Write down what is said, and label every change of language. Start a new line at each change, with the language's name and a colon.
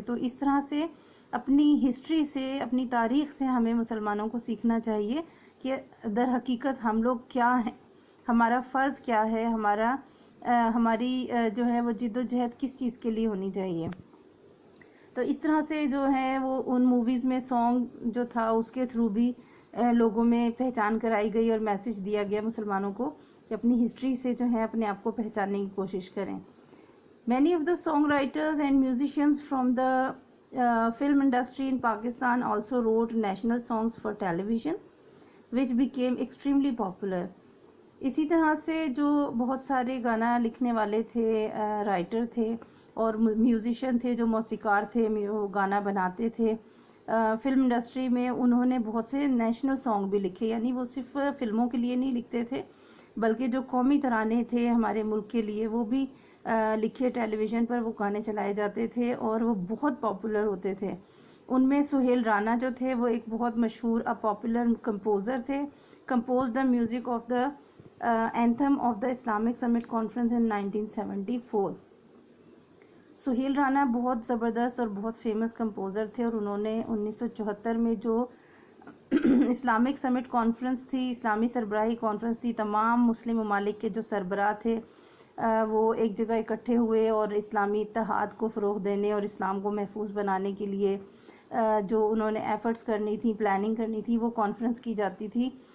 Urdu: تو اس طرح سے اپنی ہسٹری سے، اپنی تاریخ سے ہمیں مسلمانوں کو سیکھنا چاہیے کہ در حقیقت ہم لوگ کیا ہیں، ہمارا فرض کیا ہے، ہماری جو ہے وہ جد و جہد کس چیز کے لیے ہونی چاہیے. تو اس طرح سے جو ہے وہ ان موویز میں سانگ جو تھا اس کے تھرو بھی لوگوں میں پہچان کرائی گئی اور میسج دیا گیا مسلمانوں کو کہ اپنی ہسٹری سے جو ہے اپنے آپ کو پہچاننے کی کوشش کریں.
English: Many of the song writers and musicians from the film industry in Pakistan also wrote national songs for television which became extremely popular.
Urdu: اسی طرح سے جو بہت سارے گانا لکھنے والے تھے، رائٹر تھے اور میوزیشین تھے، جو موسیقار تھے، وہ گانا بناتے تھے فلم انڈسٹری میں، انہوں نے بہت سے نیشنل سانگ بھی لکھے. یعنی وہ صرف فلموں کے لیے نہیں لکھتے تھے بلکہ جو قومی ترانے تھے ہمارے ملک کے لیے وہ بھی لکھے. ٹیلی ویژن پر وہ گانے چلائے جاتے تھے اور وہ بہت پاپولر ہوتے تھے. ان میں سہیل رانا جو تھے وہ ایک بہت مشہور پاپولر کمپوزر تھے.
English: Compose the music of the anthem of the Islamic summit conference in 1974.
Urdu: Sohail Rana بہت زبردست اور بہت فیمس کمپوزر تھے، اور انہوں نے 1974 میں جو اسلامک سمٹ کانفرنس تھی، اسلامی سربراہی کانفرنس تھی، تمام مسلم ممالک کے جو سربراہ تھے وہ ایک جگہ اکٹھے ہوئے اور اسلامی اتحاد کو فروغ دینے اور اسلام کو محفوظ بنانے کے لیے جو انہوں نے ایفرٹس کرنی تھی، پلاننگ کرنی تھی، وہ کانفرنس کی جاتی تھی.